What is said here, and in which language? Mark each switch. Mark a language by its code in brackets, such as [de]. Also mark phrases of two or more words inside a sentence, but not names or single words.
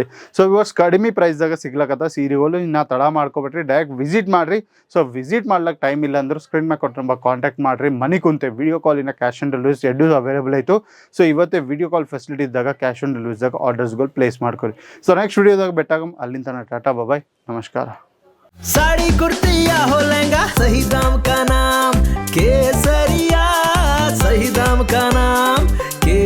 [kn] ಸೊ ಇವರ್ಸ್ ಕಡಿಮೆ ಪ್ರೈಸ್ದಾಗ ಸಿಗ್ಲಕತ್ತ ಸೀರೆಗಳು ಇನ್ನು ತಡ ಮಾಡ್ಕೊಬಿಟ್ರಿ [en] direct visit [kn] ಮಾಡಿರಿ. ಸೊ ವಿಸಿಟ್ ಮಾಡ್ಲಿಕ್ಕೆ ಟೈಮ್ ಇಲ್ಲ ಅಂದ್ರೆ ಸ್ಕ್ರೀನ್ ಮೇಲೆ ಕೊಟ್ಟು ಕಾಂಟ್ಯಾಕ್ಟ್ ಮಾಡಿರಿ. ಮನೆ ಕುಂತೆ [en] video call cash on deliveries [kn] ಎರಡೂ ಅವೈಲೇಬಲ್ ಆಯಿತು. ಸೊ ಇವತ್ತೇ [en] video call facility [kn] ಇದ್ದಾಗ [en] cash on deliveries orders place [kn] ಮಾಡ್ಕೊಳ್ಳಿ. ಸೊ [en] next video [kn] ಬೆಟ್ಟಾಗಮ್ ಅಲ್ಲಿಂದ [en] tata bye [kn] ನಮಸ್ಕಾರ. [hi] साड़ी कुर्ती या हो लहंगा सही दाम का नाम केसरिया, सही दाम का नाम